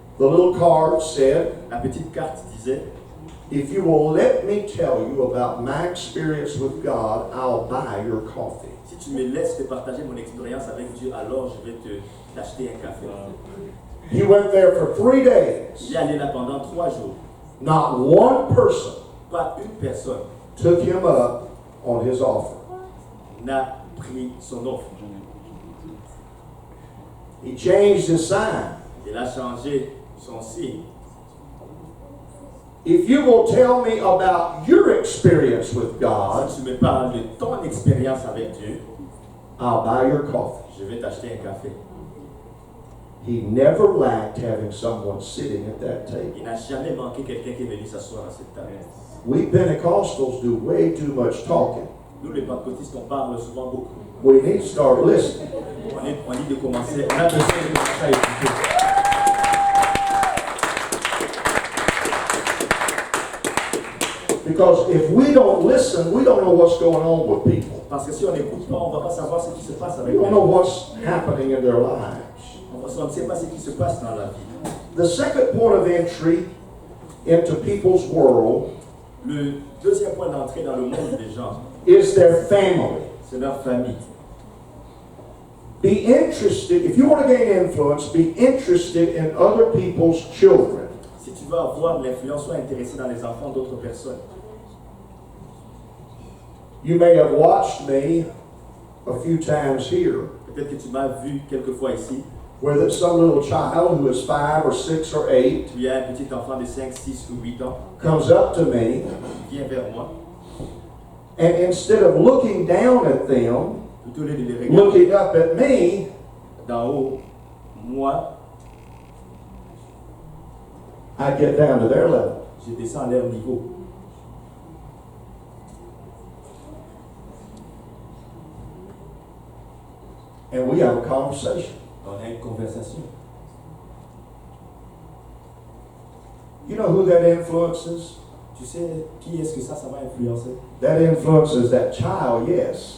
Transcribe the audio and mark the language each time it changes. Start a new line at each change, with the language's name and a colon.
English: The little card said,
French: La petite carte disait,
English: if you will let me tell you about my experience with God, I'll buy your coffee.
French: si tu me laisses te partager mon expérience avec Dieu, alors je vais t'acheter un café.
English: He went there for 3 days.
French: Il est allé là pendant 3 jours.
English: Not one person
French: Pas une personne
English: took him up on his offer.
French: n'a pris son offre.
English: He changed his sign.
French: Il a changé son signe.
English: If you will tell me about your experience with God,
French: Si tu me parles de ton expérience avec Dieu,
English: I'll buy your coffee.
French: je vais t'acheter un café.
English: He never lacked having someone sitting at that table.
French: Il n'a jamais manqué quelqu'un qui est venu s'asseoir à cette table.
English: We Pentecostals do way too much talking.
French: Nous, les pentecôtistes, on parle souvent beaucoup.
English: We need to start listening.
French: On dit de commencer, on a besoin de commencer à écouter.
English: Because if we don't listen, we don't know what's going on with people.
French: Parce que si on n'écoute pas, on ne va pas savoir ce qui se passe
English: We
French: avec
English: don't know
French: eux.
English: what's happening in their lives.
French: On ne sait pas ce qui se passe dans la vie.
English: The second point of entry into people's world
French: Le deuxième point d'entrée dans le monde des gens,
English: is their family.
French: c'est leur famille.
English: Be interested, if you want to gain influence, be interested in other people's children.
French: Si tu veux avoir de l'influence, sois intéressé dans les enfants d'autres personnes.
English: You may have watched me a few times here,
French: Peut-être que tu m'as vu quelques fois ici.
English: where there's some little child who is 5 or 6 or 8
French: Il y a un petit enfant de 5, 6 ou 8 ans
English: comes up to me,
French: qui vient vers moi.
English: and instead of looking down at them,
French: Plutôt lieu de les regarder
English: looking up at me,
French: d'en haut, moi,
English: I get down to their level.
French: je descends à leur niveau.
English: And we have a conversation.
French: On a une conversation.
English: You know who that influences?
French: Tu sais qui est-ce que ça va influencer?
English: That influences that child, yes.